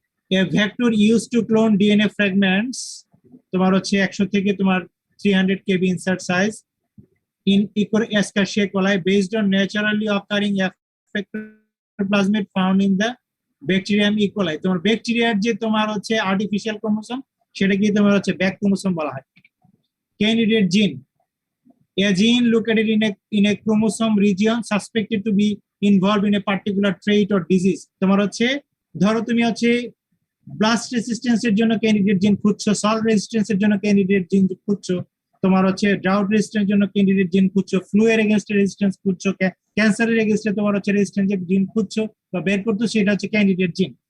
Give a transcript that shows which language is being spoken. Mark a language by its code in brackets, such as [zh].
[en] A vector used to clone DNA fragments [bn] তোমার হচ্ছে 100 থেকে তোমার 300 [en] kb insert size in Escherichia coli based on naturally occurring effector plasmid found in the Bacterium E. coli. [bn] তোমার ব্যাকটেরিয়ার যে তোমার হচ্ছে আর্টিফিশিয়াল ক্রোমোসোম সেটাকে তোমার হচ্ছে ব্যাক ক্রোমোসোম বলা হয়। [en] Candidate gene, a gene located in a chromosome region suspected to be involved in a particular trait or disease. [bn] তোমার হচ্ছে ধরো তুমি হচ্ছে ব্লাস্ট রেজিস্ট্যান্সের জন্য ক্যান্ডিডেট জিন খুঁজছো, সল্ট রেজিস্ট্যান্সের জন্য ক্যান্ডিডেট জিন খুঁজছো, তোমার হচ্ছে ড্রাউট রেজিস্ট্যান্সের জন্য ক্যান্ডিডেট জিন খুঁজছো, ফ্লু এর এগেইনস্ট রেজিস্ট্যান্স খুঁজছো, ক্যান্সারের এগেইনস্টে তোমার হচ্ছে রেজিস্ট্যান্স জিন খুঁজছো বা বের করতেছো, সেটা হচ্ছে ক্যান্ডিডেট জিন।